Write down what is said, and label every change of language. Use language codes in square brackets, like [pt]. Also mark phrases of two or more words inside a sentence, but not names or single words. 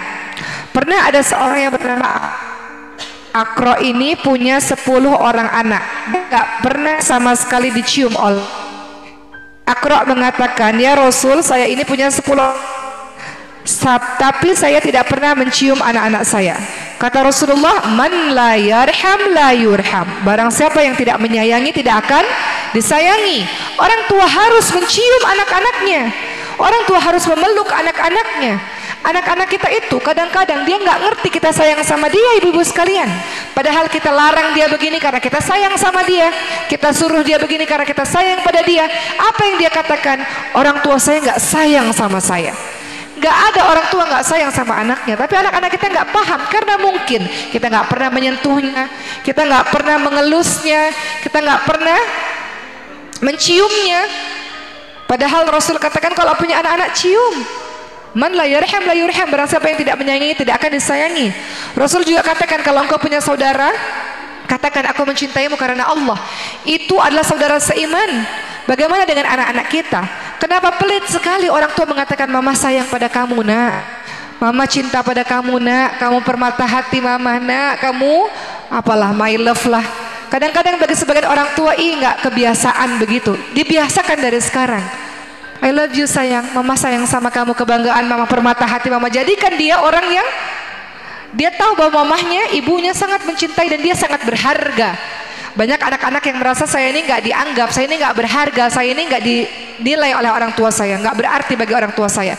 [id] Pernah ada seorang yang bernama Akro ini punya 10 orang anak, gak pernah sama sekali dicium oleh. Akro mengatakan, ya Rasul, saya ini punya 10, tapi saya tidak pernah mencium anak-anak saya. Kata Rasulullah, [ar] man la yarham la yurham. [id] Barang siapa yang tidak menyayangi tidak akan disayangi. Orang tua harus mencium anak-anaknya, orang tua harus memeluk anak-anaknya. Anak-anak kita itu kadang-kadang dia nggak ngerti kita sayang sama dia, ibu-ibu sekalian. Padahal kita larang dia begini karena kita sayang sama dia, kita suruh dia begini karena kita sayang pada dia. Apa yang dia katakan? Orang tua saya nggak sayang sama saya. Nggak ada orang tua nggak sayang sama anaknya. Tapi anak-anak kita nggak paham karena mungkin kita nggak pernah menyentuhnya, kita nggak pernah mengelusnya, kita nggak pernah menciumnya. Padahal Rasul katakan kalau punya anak-anak cium. [ar] Man la yarham la yurham. [id] Barang siapa yang tidak menyayangi tidak akan disayangi. Rasul juga katakan kalau engkau punya saudara, katakan aku mencintaimu karena Allah. Itu adalah saudara seiman. Bagaimana dengan anak-anak kita? Kenapa pelit sekali orang tua mengatakan mama sayang pada kamu nak, mama cinta pada kamu nak, kamu permata hati mama nak, kamu apalah [en] my love [id] lah. Kadang-kadang bagi sebagian orang tua nggak kebiasaan begitu. Dibiasakan dari sekarang. [en] I love you [id] sayang, mama sayang sama kamu, kebanggaan mama, permata hati mama. Jadikan dia orang yang dia tahu bahwa mamahnya, ibunya sangat mencintai dan dia sangat berharga. Banyak anak-anak yang merasa saya ini nggak dianggap, saya ini nggak berharga, saya ini nggak dinilai oleh orang tua saya, nggak berarti bagi orang tua saya.